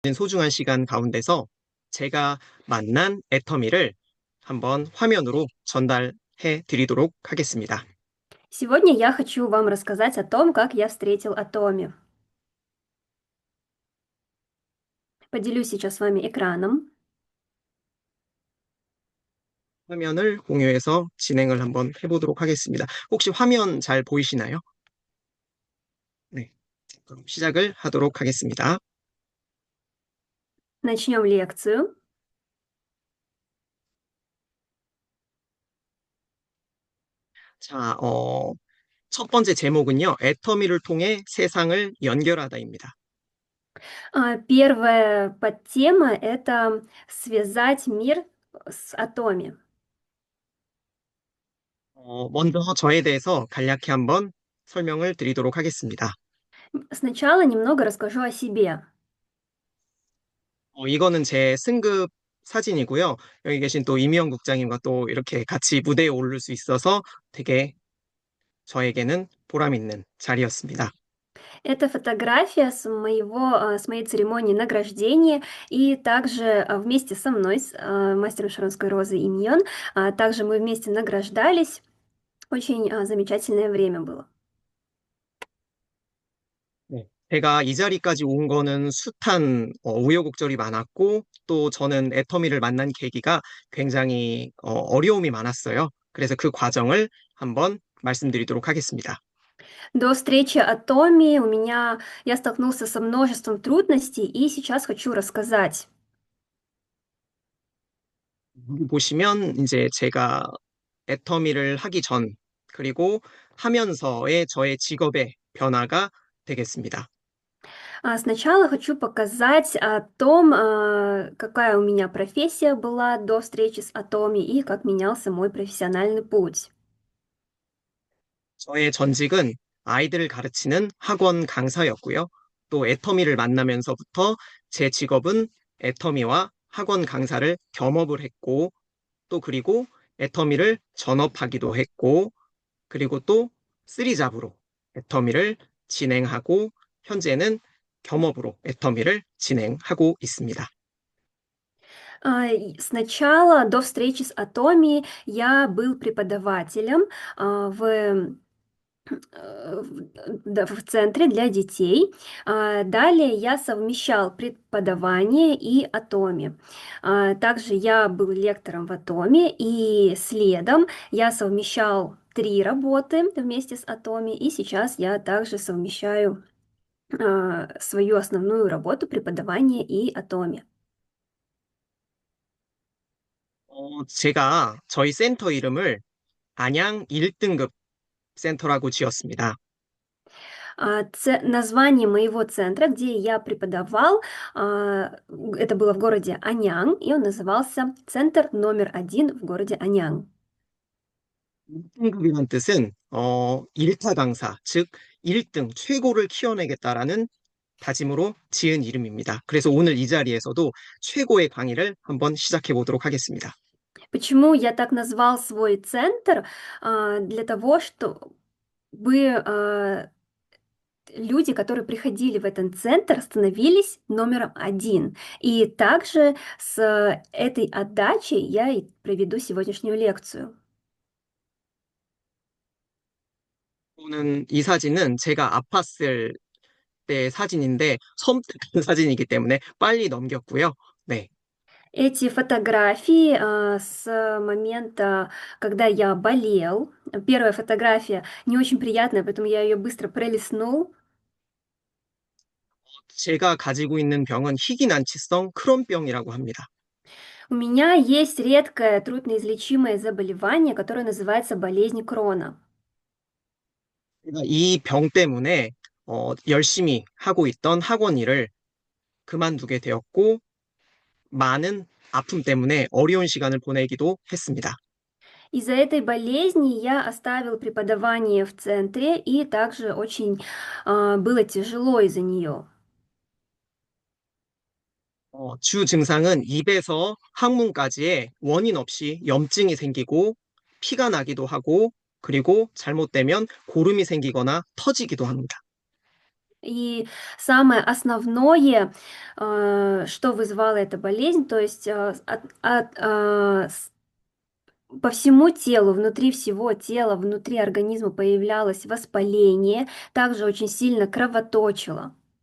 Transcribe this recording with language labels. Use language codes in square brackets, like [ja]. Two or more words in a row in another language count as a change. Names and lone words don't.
[ko] 소중한 시간 가운데서 제가 만난 애터미를 한번 화면으로 전달해 드리도록 하겠습니다. [ru] Сегодня я хочу вам рассказать о том, как я встретил Атоми. Поделюсь сейчас с вами экраном. [ko] 화면을 공유해서 진행을 한번 해보도록 하겠습니다. 혹시 화면 잘 보이시나요? 네. 그럼 시작을 하도록 하겠습니다. [ru] Начнем лекцию. [ko] 자, 첫 번째 제목은요, 애터미를 통해 세상을 연결하다입니다. [ru] Первая подтема– это связать мир с Атоми. [ko] 먼저 저에 대해서 간략히 한번 설명을 드리도록 하겠습니다. [ru] Сначала немного расскажу о себе. [ko] 이거는 제 승급 사진이고요. 여기 계신 또 이미영 국장님과 또 이렇게 같이 무대에 오를 수 있어서 되게 저에게는 보람 있는 자리였습니다. [ru] Это фотография с моей церемонии награждения, и также вместе со мной, мастером Шаронской розы Имьон, также мы вместе награждались. Очень замечательное время было. [ko] 네. 제가 이 자리까지 온 거는 숱한 우여곡절이 많았고 또 저는 애터미를 만난 계기가 굉장히 어려움이 많았어요. 그래서 그 과정을 한번 말씀드리도록 하겠습니다. [ru] До встречи Атоми я столкнулся со множеством трудностей, и сейчас хочу рассказать. [ko] 여기 보시면 이제 제가 애터미를 하기 전 그리고 하면서의 저의 직업의 변화가 되겠습니다. [ru] Сначала хочу показать о том, какая у меня профессия была до встречи с Атоми и как менялся мой профессиональный путь. [ko] 저의 전직은 아이들을 가르치는 학원 강사였고요. 또 애터미를 만나면서부터 제 직업은 애터미와 학원 강사를 겸업을 했고, 또 그리고 애터미를 전업하기도 했고, 그리고 또 쓰리잡으로 애터미를 진행하고, 현재는 겸업으로 애터미를 진행하고 있습니다. [ru] Сначала, до встречи с Атоми, я был преподавателем в центре для детей. Далее я совмещал преподавание и Атоми. Также я был лектором в Атоми, и следом я совмещал три работы вместе с Атоми, и сейчас я также совмещаю свою основную работу преподавание и Атоми. [ko] 제가 저희 센터 이름을 안양 1등급 센터라고 지었습니다. [ru] Название моего центра, где я преподавал, это было в городе Анян, и он назывался «Центр номер один» в городе Анян. [ko] 1등급이란 뜻은 1타 강사, 즉 1등 최고를 키워내겠다라는 다짐으로 지은 이름입니다. 그래서 오늘 이 자리에서도 최고의 강의를 한번 시작해 보도록 하겠습니다. [ru] Почему я так назвал свой центр? Для того, чтобы люди, которые приходили в этот центр, становились номером один. И также с этой отдачей я и проведу сегодняшнюю лекцию. [ko] 보는 이 사진은 제가 아팠을 때 사진인데 섬뜩한 사진이기 때문에 빨리 넘겼고요. 네. [ru] Эти фотографии с момента, когда я болел. Первая фотография не очень приятная, поэтому я ее быстро пролистнул. [ko] 제가 가지고 있는 병은 희귀난치성 크론병이라고 합니다. [ru] У меня есть редкое трудноизлечимое заболевание, которое называется болезнь Крона. [ko] 제가 이 병 때문에 열심히 하고 있던 학원 일을 그만두게 되었고 많은 아픔 때문에 어려운 시간을 보내기도 했습니다. [ru] Из-за этой болезни я оставил преподавание в центре, и также очень было тяжело из-за нее. [ko] 주 증상은 입에서 항문까지에 원인 없이 염증이 생기고 피가 나기도 하고 그리고 잘못되면 고름이 생기거나 터지기도 합니다. [ru] И самое основное, что вызвало эта болезнь, то есть по всему телу, внутри всего тела, внутри организма появлялось воспаление, также очень сильно кровоточило.